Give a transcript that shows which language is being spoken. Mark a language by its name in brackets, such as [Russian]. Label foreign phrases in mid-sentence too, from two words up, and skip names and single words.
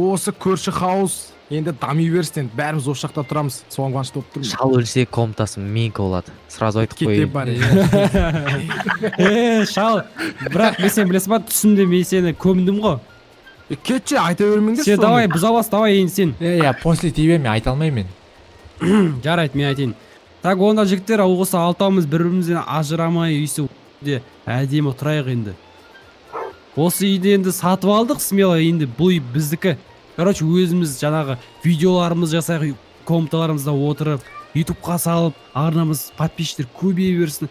[Kazakh] Осы көрші хаус Енді дами берсін, енді бәріміз осы жақта тұрамыз. Соған қуанышты болып тұрмын. Шал өлсе комнатасы менікі болады. Сразу айтып Кете қояйын. бар. Шал, бірақ мен сен білесің ба, түсімде мен сені көмдім ғой. Кетші, айта бермеңдер. Сен давай, бұза бас, давай енді сен. [Russian] Я после тебе [Kazakh] мен айта алмаймын мен. Жарайды, мен айтайын. Так, онда жігіттер, осы алтауымыз бір-бірімізден ажырамай үйде әдемі тұрайық енді. Осы үйді енді сатып алдық, смело, енді бұл үй біздікі. Короче, өзіміз жаңағы видеоларымыз жасайық, комнаталарымызда отырып, ютубқа салып, арнамыз подписчиктер көбейе берсін.